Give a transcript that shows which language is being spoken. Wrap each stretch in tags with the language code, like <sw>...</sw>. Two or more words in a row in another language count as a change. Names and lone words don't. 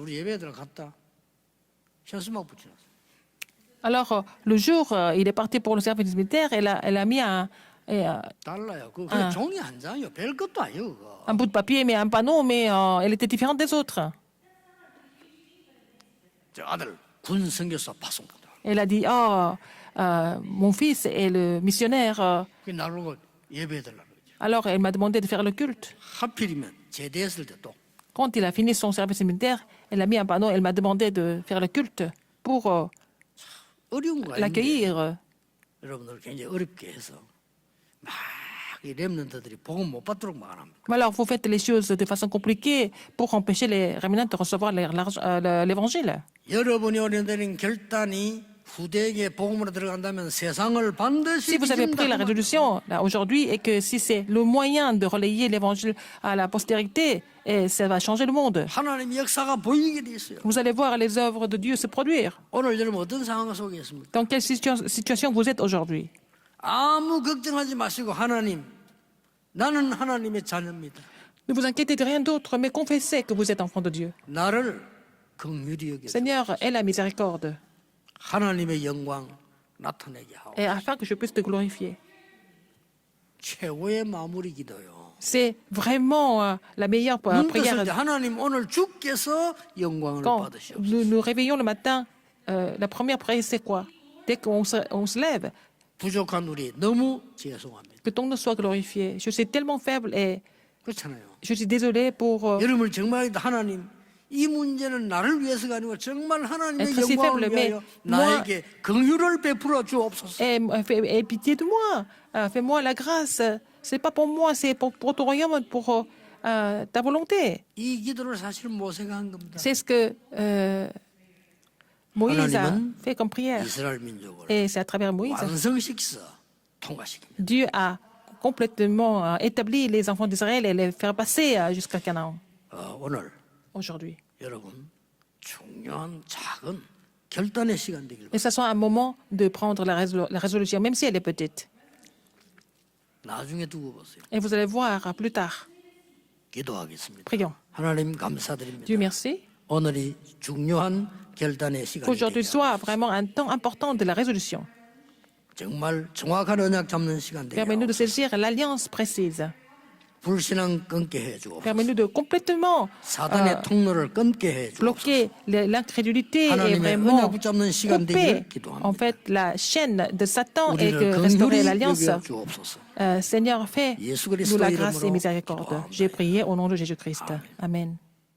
<ko>우리 예배들 갔다. 현수막 붙여놨어.</ko> <fr>Alors, le jour, il est parti pour le service militaire, elle a mis</fr> <ko>달라요. 그게 종이 한 장이요. 별 것도 아니에요. 그거.</ko> <fr>un bout de papier, mais un panneau, mais elle était différente des autres.</fr> <ko>저 아들 군 선교사 파송받아.</ko> <fr>Elle a dit, oh, mon fils est le missionnaire.</fr> <ko>그 나보고 예배해달라고 그러죠.</ko> <fr>Alors, elle m'a demandé de faire le culte.</fr> <ko>하필이면 제대했을 때 또</ko> <fr>Quand il a fini son service militaire, elle a mis un panneau, elle m'a demandé de faire le culte pour</fr> <ko>어려운 거 아닌데</ko> <fr>l'accueillir.</fr> <ko>여러분들 굉장히 어렵게 해서 막 이 렘넌트들이 복음 못 받도록 막아납니다.</ko> <fr>Mais alors, vous faites les choses de façon compliquée pour empêcher les rémanents de recevoir l'évangile.</fr> <ko>여러분이 오려는 결단이 후대에게 복음으로 들어간다면 세상을 반드시</ko> <fr>Si vous avez pris la</fr> <ko>뒤집는다고</ko> <fr>résolution là, aujourd'hui et que si c'est le moyen de relayer l'évangile à la postérité, et ça va changer le monde.</fr> <ko>하나님의 역사가 보이게 돼 있어요.</ko> <fr>Vous allez voir les œuvres de Dieu se produire.</fr> <ko>오늘 여러분 어떤 상황 속에 있습니까?</ko> <fr>Dans quelle situation vous êtes aujourd'hui?</fr> <ko>아무 걱정하지 마시고 하나님, 나는 하나님의 자녀입니다.</ko> <fr>Ne vous inquiétez de rien d'autre, mais confessez que vous êtes enfant de Dieu.</fr> <ko>나를 긍휼히 여기서</ko> <fr>Seigneur, aie la miséricorde,</fr> <ko>하나님의 영광 나타내게 하오.</ko> <fr>et afin que je puisse te glorifier.</fr> <ko>최고의 마무리 기도요.</ko> <fr>C'est vraiment la meilleure</fr> <ko>눈</ko> <fr>prière.</fr> <ko>떴을 때 하나님 오늘 주께서 영광을</ko> <fr>Quand</fr> <ko>받으시옵소서.</ko> <fr>nous nous réveillons le matin, la première prière, c'est quoi? Dès qu'on se lève,</fr> <ko>부족한 우리 너무 죄송합니다.</ko> <fr>que ton nom soit glorifié. Je suis tellement faible et</fr> <ko>그렇잖아요.</ko> <fr>je suis désolé pour</fr> <ko>여러분 정말 하나님 이 문제는 나를 위해서가 아니고 정말 하나님의</ko> <fr>être si</fr> <ko>영광을</ko> <fr>faible, mais</fr> <ko>위하여</ko> <fr>moi,</fr> <ko>나에게 긍휼을 베풀어 주옵소서.</ko> <fr>aie pitié de moi. Fais-moi la grâce. C'est pas pour moi, c'est pour ton royaume, pour ta volonté.</fr> <ko>이 기도를 사실 모세가 한 겁니다.</ko> <fr>C'est ce que Moïse a</fr> <ko>하나님은</ko> <fr>fait comme prière.</fr> <ko>이스라엘 민족을</ko> <fr>Et c'est à travers Moïse.</fr> <ko>완성시켜서 통과시킵니다.</ko> <fr>Dieu a complètement établi les enfants d'Israël et les faire passer jusqu'à Canaan.</fr> <ko>오늘</ko> <fr>Aujourd'hui.</fr> <ko>여러분 중요한 작은 결단의 시간 되길</ko> <fr>Et ça soit un moment de prendre la résolution, même si elle est petite.</fr> <ko>나중에 두고 보세요.</ko> <fr>Et vous allez voir plus tard.</fr> <ko>기도하겠습니다.</ko> <fr>Prions.</fr> <ko>하나님 감사드립니다.</ko> <fr>Dieu merci.</fr> <ko>오늘이 중요한 결단의 시간이</ko> <fr>Qu'aujourd'hui</fr> <ko>되게</ko> <fr>soit vraiment un temps important de la résolution.</fr> <ko>정말 정확한 언약 잡는 시간 되게</ko> <fr>Permets-nous de saisir l'alliance précise.</fr> <ko>불신앙 끊게 해주고</ko> <fr>Permets-nous de complètement</fr> <ko>사단의 통로를 끊게 해주고</ko> <fr>bloquer l'incrédulité et</fr> <ko>하나님의</ko> <fr>vraiment</fr> <ko>언약 붙잡는 시간</ko> <fr>couper</fr> <ko>되기를 기도합니다.</ko> <fr>en fait la chaîne de Satan et</fr> <ko>우리를</ko> <fr>que restaurer</fr> <ko>긍휼히</ko> <fr>l'alliance.</fr> <ko>여겨 주옵소서.</ko> <fr>Seigneur, fais</fr> <ko>예수</ko> <fr>nous</fr> <ko>그리스도</ko> <fr>la grâce et</fr> <ko>이름으로</ko> <fr>miséricorde.</fr> <ko>기도합니다.</ko> <fr>J'ai prié au nom de Jésus-Christ. Amen.</fr>